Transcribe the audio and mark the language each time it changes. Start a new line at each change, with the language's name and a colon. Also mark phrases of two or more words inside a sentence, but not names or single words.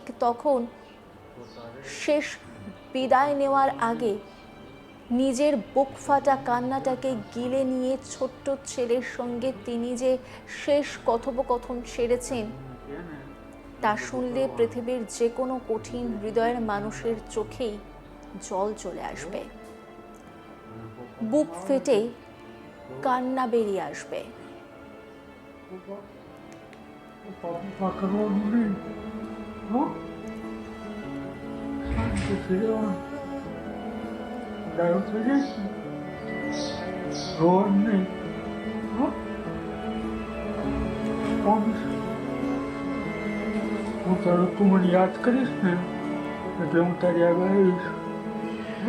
Bangla: তখন শেষ বিদায় নেওয়ার আগে নিজের বুক ফাটা কান্নাটাকে গিলে নিয়ে ছোট্ট ছেলের সঙ্গে তিনি যে শেষ কথোপকথন সেরেছেন তা শুনলে পৃথিবীর যে কোনো কঠিন হৃদয়ের মানুষের চোখেই জল চলে আসবে, বুক ফেটে কান্না বেরিয়ে আসবে।
Gujarati: ડાયો થઈ જઈશ ને રોવાનું નહીં હો. હું તારું તું મને યાદ કરીશ ને એટલે હું તારી આગળ આવીશ હો.